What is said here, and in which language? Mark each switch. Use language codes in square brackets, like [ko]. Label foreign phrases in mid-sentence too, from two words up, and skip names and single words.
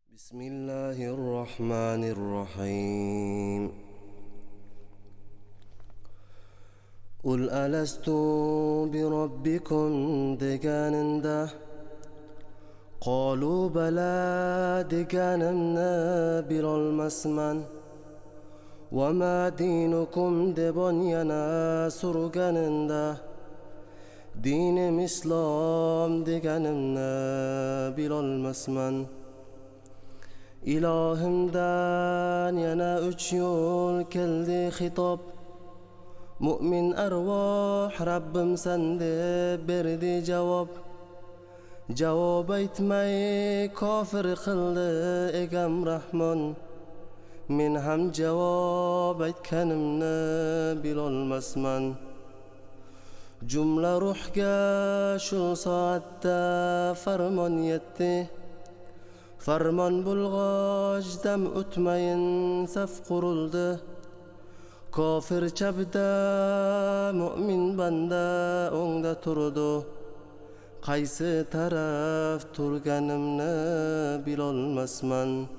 [ar] بسم الله الرحمن الرحيم قل ألست بربكم [uz] deganında [ar] قالوا بلى [uz] deganimni bilolmasman [ar] وما دينكم [uz] debon yana surganında dinim İslam deganimni bilolmasman İlahimdan yana üç yol keldi hitap Mümin arvah Rabbim sende berdi cevap Cevap aytmay kafir qildi egam Rahman Men ham cevap aytganimni bilolmasman Jumla ruhga shu soatda farmon yetdi Farmon bulg'och dam o'tmayin saf qurildi Kofir chabda mu'min banda o'ngda turdi Qaysi taraf turganimni bilolmasman